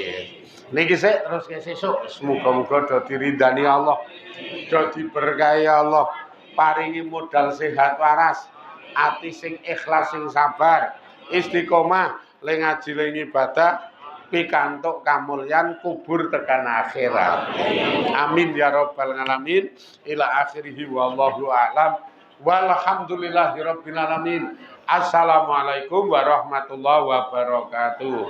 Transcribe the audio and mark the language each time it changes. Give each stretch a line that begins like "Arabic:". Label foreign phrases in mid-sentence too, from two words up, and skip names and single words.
Javanese: Niki sik terus sesuk semoga-moga do diridani Allah. Do diberkahi Allah, paringi modal sehat waras, ati sing ikhlas sing sabar, istiqomah le ngaji le ibadah pikantuk kamulyan kubur tekan akhirat.
Arabic: آمين يا رب العالمين. إلى آخره والله أعلم والحمد لله رب العالمين. السلام عليكم ورحمة الله وبركاته.